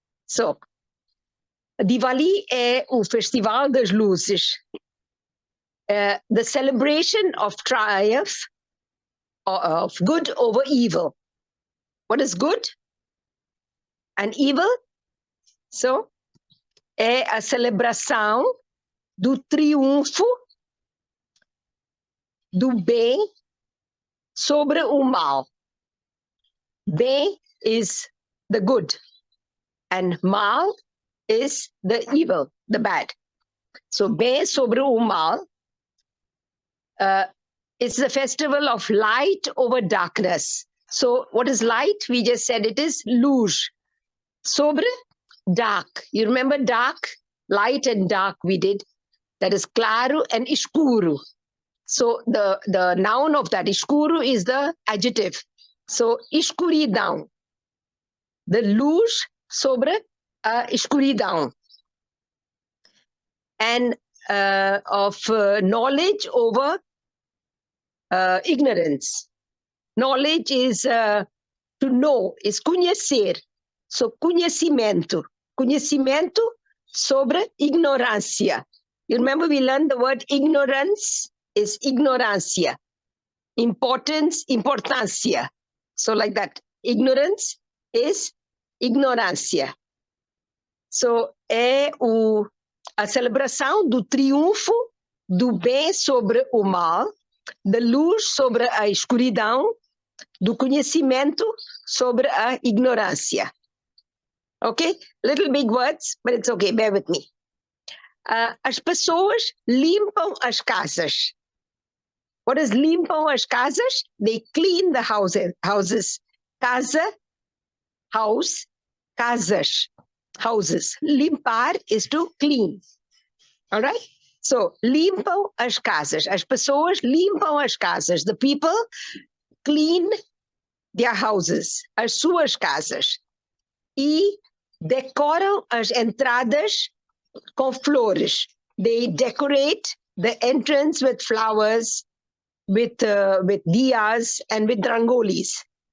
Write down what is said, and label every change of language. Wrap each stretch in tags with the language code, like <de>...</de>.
<pt>So, Diwali é o festival das luzes.</pt> <en>The celebration of triumph of good over evil. What is good and evil?</en> <pt>So, é a celebração do triunfo do bem sobre o mal.</pt> <en>Bem is the good, and mal is the evil, the bad.</en> <pt>So, bem sobre o mal.</pt> <en>It's the festival of light over darkness. So what is light? We just said it is luz. Sobre, dark. You remember dark, light and dark we did. That is claro and escuro. So the noun of that, escuro, is the adjective.</en> <pt>So escuridão. The luz sobre a escuridão.</pt> <en>And of knowledge over ignorance. Knowledge is to know, is conhecer.</en> <pt>So conhecimento. Conhecimento sobre ignorância.</pt> <en>You remember we learned the word ignorance is ignorância. Importance, importância. So like that. Ignorance is ignorância.</en> <pt>So é a celebração do triunfo do bem sobre o mal, da luz sobre a escuridão, do conhecimento sobre a ignorância.</pt> <en>Okay? Little big words, but it's okay, bear with me.</en> <pt>As pessoas limpam as casas.</pt> <en>What is</en> <pt>limpam as casas?</pt> <en>They clean the houses. Casa, house, casas, houses. Limpar is to clean. All right? So, limpam as casas.</en> <pt>As pessoas limpam as casas.</pt> <en>The people clean their houses,</en> <pt>as suas casas. E decoram as entradas com flores.</pt> <en>They decorate the entrance with flowers, with diyas, and with rangolis.</en>